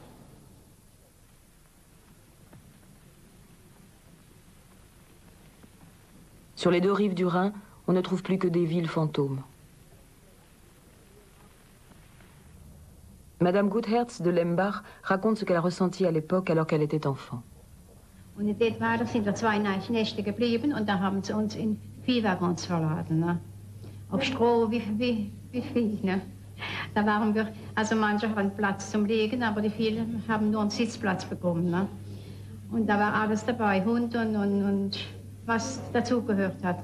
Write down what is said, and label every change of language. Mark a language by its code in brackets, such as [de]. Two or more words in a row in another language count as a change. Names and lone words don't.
[fr] Sur les deux rives du Rhin, on ne trouve plus que des villes fantômes. Madame Gutherz de Lembach raconte ce qu'elle a ressenti à l'époque alors qu'elle était enfant. [de] Und in dem Weiter sind wir 2 Nächte geblieben und da haben sie uns in Viehwaggons verladen. Ne? Auf Stroh wie Vieh. Ne? Da waren wir, also manche hatten Platz zum Liegen, aber die vielen haben nur einen Sitzplatz bekommen. Ne? Und da war alles dabei, Hund und was dazugehört hat.